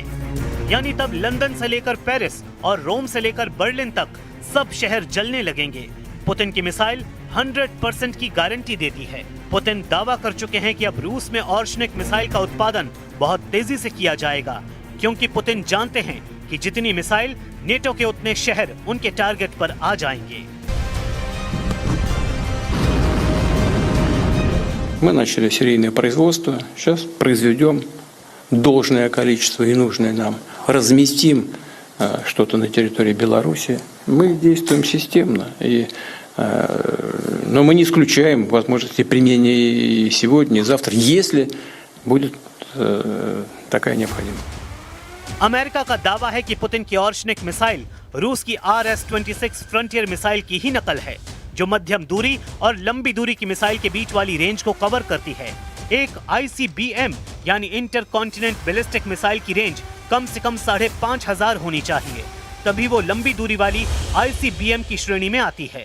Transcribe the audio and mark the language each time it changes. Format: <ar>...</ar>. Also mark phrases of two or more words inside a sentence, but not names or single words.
<hi>यानी तब लंदन से लेकर पेरिस और रोम से लेकर बर्लिन तक सब शहर जलने लगेंगे। पुतिन की मिसाइल 100% की गारंटी देती है। पुतिन दावा कर चुके हैं कि अब रूस में ऑर्शनिक मिसाइल का उत्पादन बहुत तेजी से किया जाएगा, क्योंकि पुतिन जानते हैं कि जितनी मिसाइल नेटो के उतने शहर उनके टारगेट पर आ जाएंगे।</hi> <ru>Мы начали серийное производство, сейчас произведем должное количество и нужное нам, разместим что-то на территории Беларуси. Мы действуем системно, но мы не исключаем возможности применения и сегодня, и завтра, если будет такая необходимость.</ru> <hi>अमेरिका का दावा है कि पुतिन की ऑर्शनिक मिसाइल रूस की RS-26 फ्रंटियर मिसाइल की ही नकल है, जो मध्यम दूरी और लंबी दूरी की मिसाइल के बीच वाली रेंज को कवर करती है। एक ICBM यानी</hi> <en>inter continent ballistic missile</en> <hi>की रेंज कम से कम 5,500 होनी चाहिए, तभी वो लंबी दूरी वाली ICBM की श्रेणी में आती है।</hi>